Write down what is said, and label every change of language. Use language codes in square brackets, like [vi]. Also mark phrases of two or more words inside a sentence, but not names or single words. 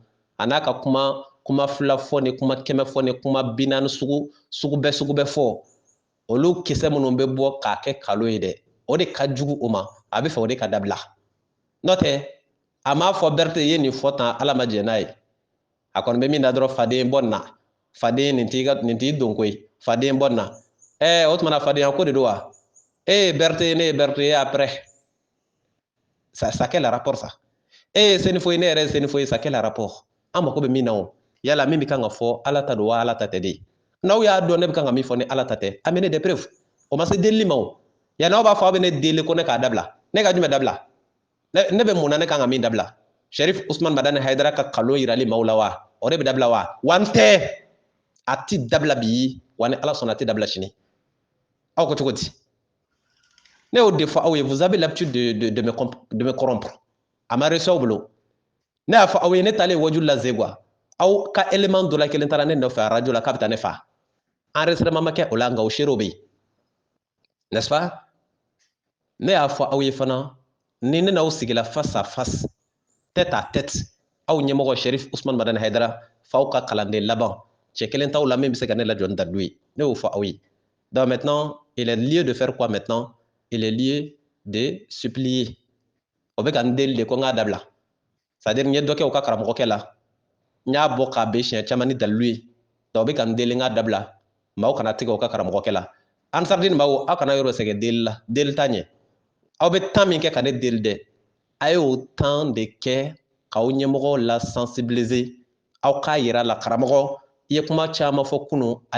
[bm] a n'a ka kuma fila fɔ ni kuma kɛmɛ fɔ ni kuma 40 sugu bɛɛ fɔ olu kisɛ minnu bɛ bɔ k'a kɛ kalo ye dɛ o de ka jugu o ma a bɛ fɛ o de ka dabila n'o tɛ a m'a fɔ Berete ye nin fɔ tan Ala ma jɛn n'a ye a kɔni bɛ min na dɔrɔn faden bɔ nin na faden nin t'i donko ye faden bɔ nin na o tumana fadenya ko de don wa Berete ne ye Berete ye après [fr] ça quel rapport [bm] ça senifo ye ne yɛrɛ ye senifo ye [fr] ça quel rapport [bm] an mako bɛ min na o yala min bɛ kan ka fɔ Ala ta don wa Ala ta tɛ de n'aw y'a dɔn ne bɛ kan ka min fɔ ni Ala ta tɛ [fr] amenez des preuves [bm] o ma se delili ma o yanni aw b'a fɔ aw bɛ ne deli ko ne k'a dabila ne ka jumɛn dabila ne bɛ mun na ne kan ka min dabila Sherif Usman Madani Hayidara ka kalo yirali maaw la wa o de bɛ dabila wa n tɛ a ti dabila bi wa ni Ala sɔnna a ti dabila sini aw ko cogo di ne y'o de fɔ aw ye [fr] vous avez l'habitude de me corrompre [bm] a ma reçu aw bolo ne y'a fɔ aw ye ne taalen waju la Zegwa aw ka élément dɔ la kelen taara ne nɔfɛ radio la k'a bɛ taa ne fa enregistrement ma kɛ o la nka o seerew bɛ yen [fr] n'est-ce pas [bm] ne y'a fɔ aw ye fana ni ne n'aw sigila face [fr] à face tête à tête [bm] aw ɲɛmɔgɔ Sherif Usman Madani Hayidara f'aw ka kalanden laban cɛ kelen t'aw la min bɛ se ka ne lajɔ ni dalilu ye ne y'o fɔ aw ye [fr] donc maintenant il est lieu de faire quoi maintenant il est lieu de supplier [bm] o bɛ ka n deli de ko n k'a dabila c'est-à-dire n ye dɔ kɛ u ka karamɔgɔkɛ la n y'a bɔ k'a bɛn siɲɛ caman ni dalilu ye donc o bɛ ka n deli n k'a dabila maaw kana tigɛ u ka karamɔgɔkɛ la Ansardine maaw aw kana yɔrɔ sɛgɛn deli la deli t'a ɲɛ aw bɛ temps min kɛ ka ne deli dɛ a y'o temps de kɛ k'aw ɲɛmɔgɔ la sensibiliser aw k'a yira la karamɔgɔ i ye kuma caman fɔ kunun ani